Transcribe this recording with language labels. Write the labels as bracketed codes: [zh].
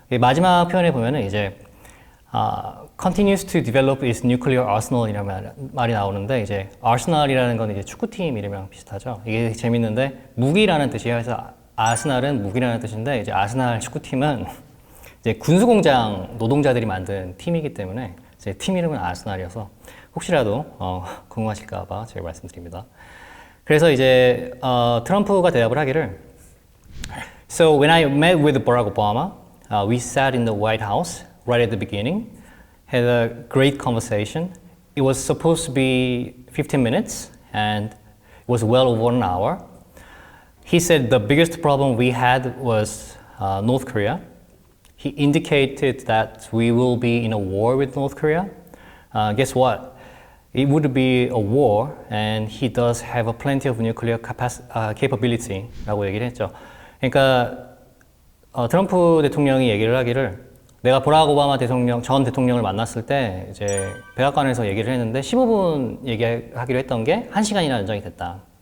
[ko] 마지막 표현에 보면은 이제, [en] continues to develop its nuclear arsenal [ko] 이라는 말이 나오는데, 이제, arsenal이라는 건 이제 축구팀 이름이랑 비슷하죠. 이게 재밌는데, 무기라는 뜻이에요. 그래서 아스날은 무기라는 뜻인데, 이제 아스날 축구팀은 이제 군수공장 노동자들이 만든 팀이기 때문에, 이제 팀 이름은 아스날이어서, 혹시라도 궁금하실까봐 제가 말씀드립니다. 그래서 이제 트럼프가 대답을 하기를 [en] So when I met with Barack Obama, we sat in the White House right at the beginning, had a great conversation. It was supposed to be 15 minutes and it was well over an hour. He said the biggest problem we had was North Korea. He indicated that we will be in a war with North Korea. Guess what? It would be a war, and he does have a plenty of nuclear capability [ko] 라고 얘기를 했죠. 그러니까 트럼프 대통령이 얘기를 하기를 내가 버락 오바마 전 대통령을 만났을 때 이제 백악관에서 얘기를 했는데 15분 얘기하기로 했던 게 1시간이나 연장이 됐다.